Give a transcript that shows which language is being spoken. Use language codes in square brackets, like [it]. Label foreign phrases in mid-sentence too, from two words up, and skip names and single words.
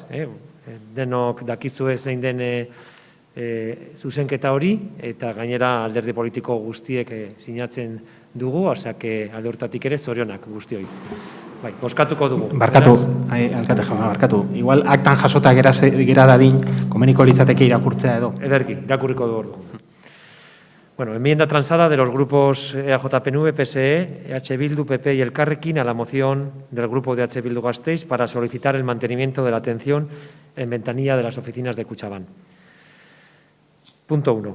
[eu] Denok dakizue zein den zuzenketa hori, eta gainera alderdi politiko guztiek sinatzen dugu, osea, alde hortatik ere zorionak guztioi. Bozkatuko dugu. Barkatu, alkate jauna, barkatu. Igual aktan jasota gera dadin, komeniko litzateke irakurtzea edo. Ederki, irakurriko du ordu. [es] Enmienda transada de los grupos EAJ-PNV, PSE, EH Bildu, PP y Elkarrekin a la moción del grupo de EH Bildu Gasteiz para solicitar el mantenimiento de la atención en ventanilla de las oficinas de Kutxabank. Punto 1.